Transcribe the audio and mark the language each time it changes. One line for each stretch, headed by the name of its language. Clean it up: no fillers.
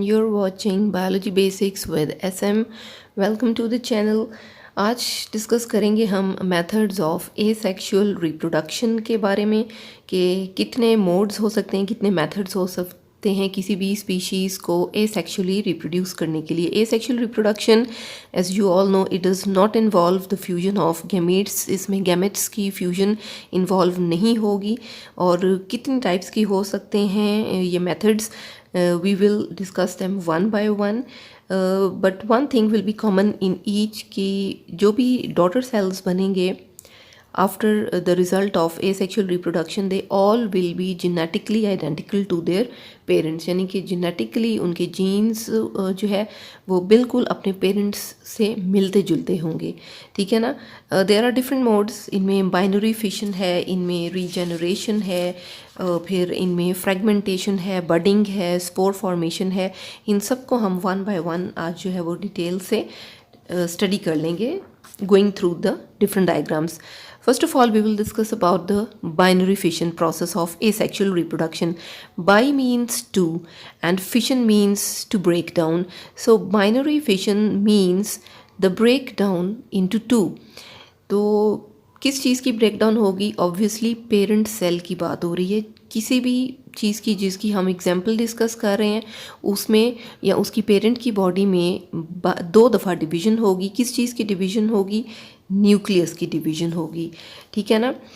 English: You're watching Biology Basics with SM. Welcome to the channel.
Hindi: आज discuss करेंगे हम methods of asexual reproduction के बारे में कि कितने मोड्स हो सकते हैं, कितने मेथड्स हो सकते हैं किसी भी स्पीशीज़ को एसेक्सुअली रिप्रोड्यूस करने के लिए.
English: Asexual reproduction as you all know it does not involve the fusion of gametes.
Hindi: इसमें गैमेट्स की फ्यूजन इन्वॉल्व नहीं होगी. और कितनी टाइप्स की हो सकते हैं ये methods,
English: we will discuss them one by one. But one thing will be common in each
Hindi: कि जो भी
English: daughter cells बनेंगे after the result of asexual reproduction they all will be genetically identical to their parents.
Hindi: यानी कि genetically उनके genes जो है वो बिल्कुल अपने parents से मिलते जुलते होंगे. ठीक है ना.
English: there are different modes.
Hindi: इनमें binary fission है, इनमें regeneration है, फिर इनमें फ्रेगमेंटेशन है, बडिंग है, स्पोर फॉर्मेशन है. इन सब को हम वन बाय वन आज जो है वो डिटेल से स्टडी कर लेंगे
English: Going through the different diagrams. First of all, we will discuss about the binary fission process of asexual reproduction. Bi means two and fission means to break down. So binary fission means the breakdown into two.
Hindi: तो किस चीज़ की breakdown होगी? Obviously parent cell की बात हो रही है. किसी भी चीज़ की जिसकी हम एग्जांपल डिस्कस कर रहे हैं उसमें या उसकी पेरेंट की बॉडी में दो दफ़ा डिवीज़न होगी. किस चीज़ की डिवीज़न होगी? न्यूक्लियस की डिवीज़न होगी. ठीक है ना.